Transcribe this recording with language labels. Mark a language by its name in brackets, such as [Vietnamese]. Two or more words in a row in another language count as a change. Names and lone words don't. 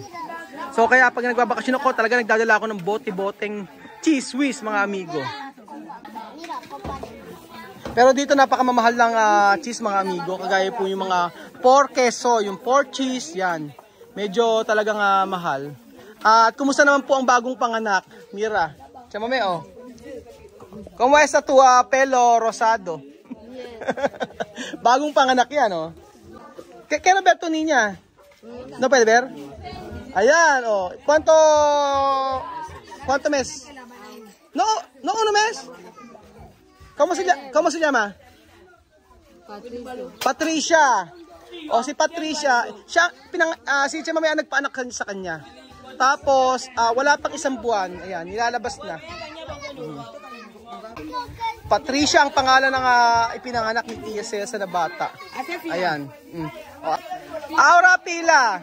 [Filipino] So kaya pag nagbabakasyon ako, talaga nagdadala ako ng bote-boteng cheese whiz mga amigo. Pero dito napakamamahal ng cheese mga amigo, kagaya po yung mga pork queso, yung pork cheese, yan. Medyo talagang mahal. At kumusta naman po ang bagong panganak, Mira? Chamame, oh. [Spanish] ¿Cómo está tu pelo rosado? [Filipino] Bagong panganak yan, oh. Kaya [Spanish] ver tu niña? No puede ver? Ayan, oh. ¿Cuánto mes? No uno mes. ¿Cómo se llama? Patricia. [Filipino] O si Patricia, siya si Chamame ang nagpaanak sa kanya. Tapos wala pang isang buwan, ayan, nilalabas na. Patricia ang pangalan ng ipinanganak ni Tia Cesa na bata. Ayan. Aura pila.